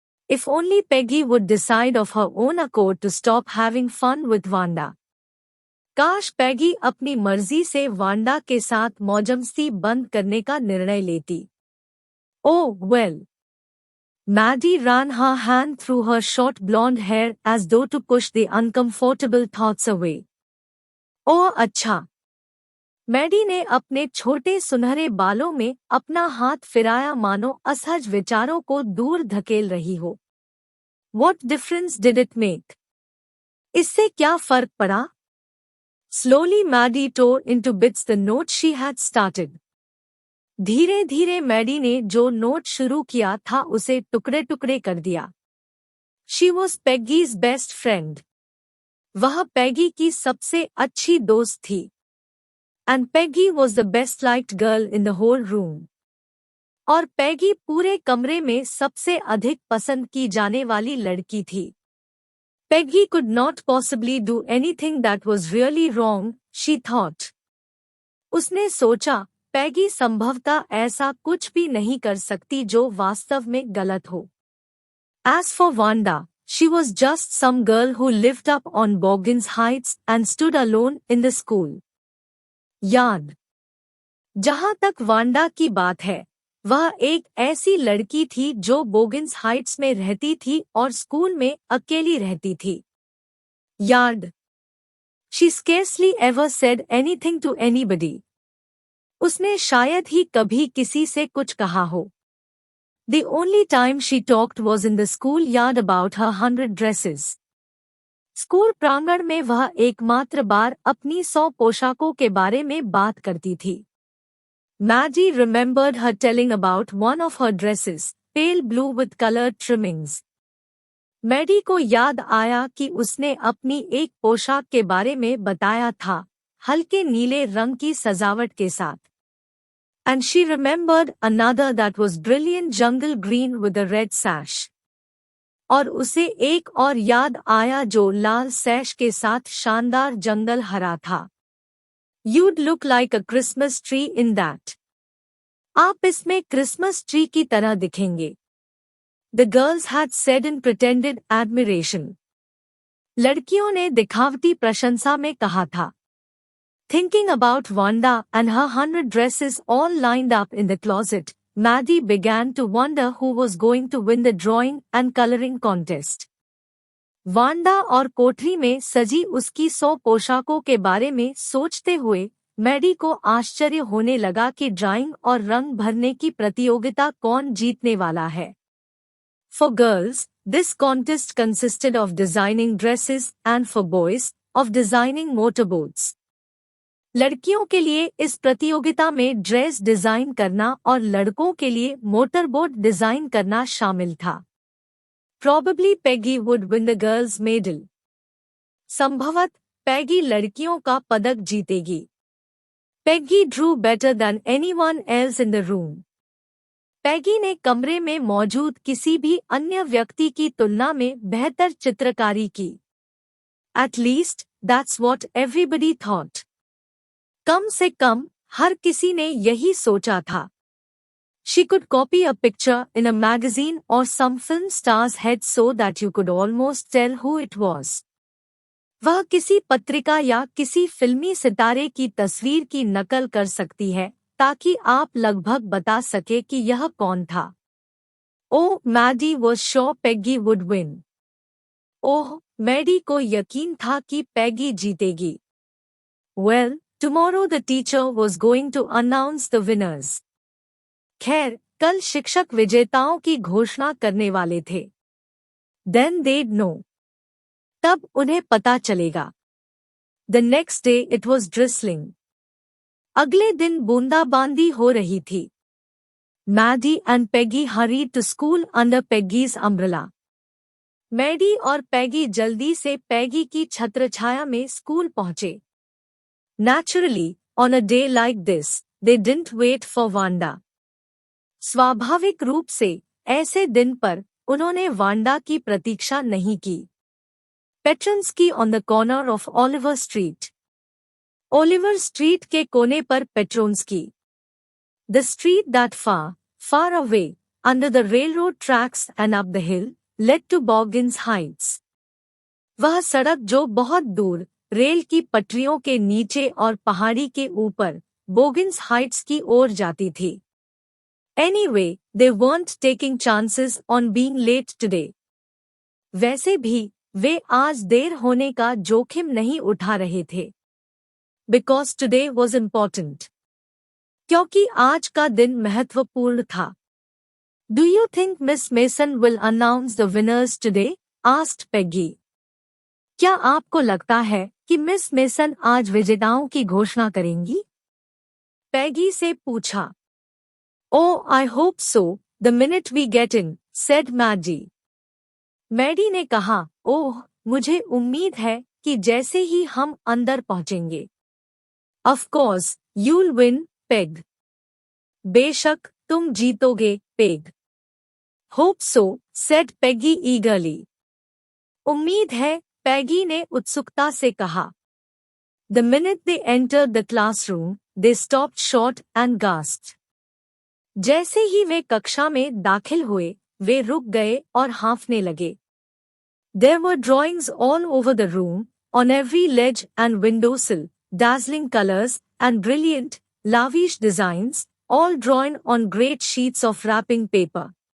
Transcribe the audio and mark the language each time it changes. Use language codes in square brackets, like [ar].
[en] If only Peggy would decide of her own accord to stop having fun with Wanda. [hi] काश पैगी अपनी मर्जी से Wanda के साथ मौजमस्ती बंद करने का निर्णय लेती. [en] Oh, well. Maddie ran her hand through her short blonde hair as though to push the uncomfortable thoughts away. [hi] ओह अच्छा. मैडी ने अपने छोटे सुनहरे बालों में अपना हाथ फिराया मानो असहज विचारों को दूर धकेल रही हो। [en] What difference did it make? [hi] इससे क्या फर्क पड़ा? [en] Slowly Maddie tore into bits the note she had started. [hi] धीरे धीरे मैडी ने जो नोट शुरू किया था उसे टुकड़े टुकड़े कर दिया। [en] She was Peggy's best friend. [hi] वह पैगी की सबसे अच्छी दोस्त थी। [en] And Peggy was the best liked girl in the whole room. [hi] और पैगी पूरे कमरे में सबसे अधिक पसंद की जाने वाली लड़की थी। [en] Peggy could not possibly do anything that was really wrong, she thought. [hi] उसने सोचा, पैगी संभवतः ऐसा कुछ भी नहीं कर सकती जो वास्तव में गलत हो। [en] As for Wanda, she was just some girl who lived up on Boggins Heights and stood alone in the school. [hi] याद। जहां तक वांडा की बात है, वह एक ऐसी लड़की थी जो बोगिन्स हाइट्स में रहती थी और स्कूल में अकेली रहती थी। याद। [en] She scarcely ever said anything to anybody. [hi] उसने शायद ही कभी किसी से कुछ कहा हो। [en] The only time she talked was in the schoolyard about her 100 dresses. [hi] School प्रांगण में वह एकमात्र बार अपनी 100 पोशाकों के बारे में बात करती थी। [en] Maddie remembered her telling about one of her dresses, pale blue with colored trimmings. [hi] Maddie को याद आया कि उसने अपनी एक पोशाक के बारे में बताया था, हल्के नीले रंग की सजावट के साथ। [en] And she remembered another that was brilliant jungle green with a red sash. [hi] और उसे एक और याद आया जो लाल सैश के साथ शानदार जंगल हरा था। [en] You'd look like a Christmas tree in that. [hi] आप इसमें क्रिसमस ट्री की तरह दिखेंगे। [en] The girls had said in pretended admiration. [hi] लड़कियों ने दिखावटी प्रशंसा में कहा था। [en] Thinking about Wanda and her 100 dresses all lined up in the closet, Maddie began to wonder who was going to win the drawing and coloring contest. [hi] Wanda और कोठरी में सजी उसकी 100 पोशाकों के बारे में सोचते हुए मैडी को आश्चर्य होने लगा कि ड्राइंग और रंग भरने की प्रतियोगिता कौन जीतने वाला है। [en] For girls, this contest consisted of designing dresses and for boys, of designing motorboats. [hi] लड़कियों के लिए इस प्रतियोगिता में ड्रेस डिजाइन करना और लड़कों के लिए मोटरबोट डिजाइन करना शामिल था। [en] Probably Peggy would win the girls' medal. [hi] संभवत पैगी लड़कियों का पदक जीतेगी। [en] Peggy drew better than anyone else in the room. [hi] पैगी ने कमरे में मौजूद किसी भी अन्य व्यक्ति की तुलना में बेहतर चित्रकारी की। [en] At least, that's what everybody thought. [hi] कम से कम हर किसी ने यही सोचा था। [en] She could copy a picture in a magazine or some film star's head so that you could almost tell who it was. [hi] वह किसी पत्रिका या किसी फिल्मी सितारे की तस्वीर की नकल कर सकती है ताकि आप लगभग बता सके कि यह कौन था। [en] Oh, Maddie was sure Peggy would win. [hi] Oh, Maddie को यकीन था कि पैगी जीतेगी। [en] Well, tomorrow the teacher was going to announce the winners. [hi] खैर, कल शिक्षक विजेताओं की घोषणा करने वाले थे। [en] Then they'd know. [hi] तब उन्हें पता चलेगा। [en] The next day it was drizzling. [hi] अगले दिन बूंदाबांदी हो रही थी। [en] Maddie and Peggy hurried to school under Peggy's umbrella. [hi] Maddie और पैगी जल्दी से पैगी की छत्रछाया में स्कूल पहुंचे। [en] Naturally, on a day like this, they didn't wait for Wanda. [hi] स्वाभाविक रूप से ऐसे दिन पर उन्होंने वांडा की प्रतीक्षा नहीं की। [en] Petronsky on the corner of Oliver Street. [hi] Oliver street के कोने पर Petronski. [en] The street that far, far away, under the railroad tracks and up the hill, led to Boggins Heights. [hi] वह सड़क जो बहुत दूर, रेल की पटरियों के नीचे और पहाड़ी के ऊपर, बोगिन्स हाइट्स की ओर जाती थी। [en] Anyway, they weren't taking chances on being late today. [hi] वैसे भी, वे आज देर होने का जोखिम नहीं उठा रहे थे। [en] because today was important. [hi] क्योंकि आज का दिन महत्वपूर्ण था. [en] Do you think Miss Mason will announce the winners today? asked Peggy. [hi] क्या आपको लगता है कि मिस मेसन आज विजेताओं की घोषणा करेंगी? पैगी से पूछा. [en] Oh, I hope so, the minute we get in, said Maddie. [hi] Maddie ने कहा, ओह, मुझे उम्मीद है कि जैसे ही हम अंदर पहुंचेंगे. [en] Of course, you'll win, Peg. [hi] बेशक, तुम जीतोगे, peg. [en] Hope so, said Peggy eagerly. [hi] उम्मीद है, पैगी ने उत्सुकता से कहा. [en] The minute they entered the classroom, they stopped short and gasped. [hi] जैसे ही वे कक्षा में दाखिल हुए, वे रुक गए और हाँफने लगे. [en] There were drawings all over the room, on every ledge and windowsill, dazzling colors and brilliant, lavish designs, all drawn on great sheets of wrapping paper.